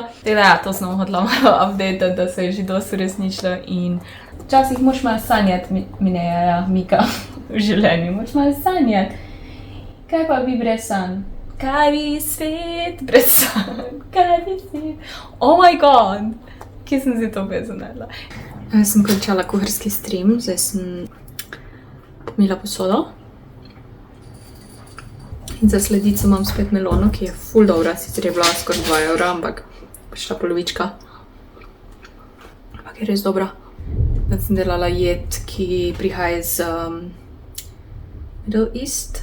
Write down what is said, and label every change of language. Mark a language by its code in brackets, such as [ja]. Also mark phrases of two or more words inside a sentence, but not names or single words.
[sl] Tako da ja, to sem hodila malo update, da se je že dosti uresničilo in včasih moraš malo sanjati, Mineja, Mika, v življenju, moraš malo sanjati. Kaj pa bi brez sanj? Kaj bi svet brez sanj? Kaj bi svet? [en] Oh my god! [sl] Kje sem si to bezanela? Jaz sem končala kuharski stream, zdaj sem pomila posodo. In za sledico imam spet melono, ki je ful dobra, sicer je bila skoraj 2 evra, ampak pač ta polovička. Ampak je res dobra. Zdaj sem delala jed, ki prihaja iz Middle East.